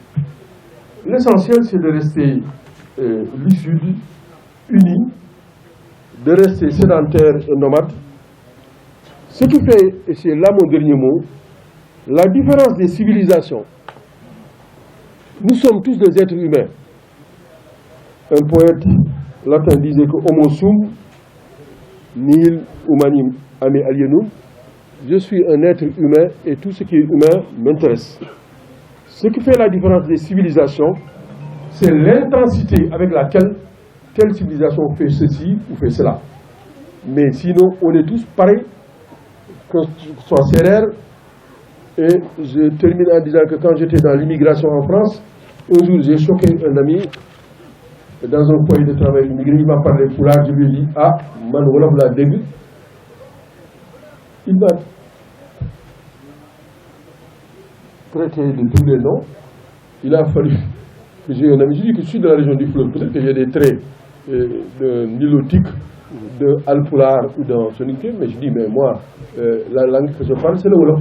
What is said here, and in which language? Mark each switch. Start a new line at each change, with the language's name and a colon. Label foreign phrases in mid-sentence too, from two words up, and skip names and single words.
French: L'essentiel, c'est de rester lucide, unis, de rester sédentaire et nomade. Ce qui fait, et c'est là mon dernier mot, la différence des civilisations. Nous sommes tous des êtres humains. Un poète latin disait que
Latin: Homo sum nihil humanum ame alienum.
French: Je suis un être humain et tout ce qui est humain m'intéresse. Ce qui fait la différence des civilisations, c'est l'intensité avec laquelle telle civilisation fait ceci ou fait cela. Mais sinon, on est tous pareils, que ce soit Sérère. Et je termine en disant que quand j'étais dans l'immigration en France, un jour j'ai choqué un ami dans un foyer de travail immigré. Il m'a parlé foulard, je lui ai dit ah,
Wolof: man wolof la dégg.
French: Il m'a traité de tous les noms. Il a fallu que j'ai un ami. Je dis que je suis de la région du fleuve. Peut-être qu'il y a des traits de nilotique, de alpulaar ou de soninké, mais je dis mais moi, la langue que je parle, c'est le wolof.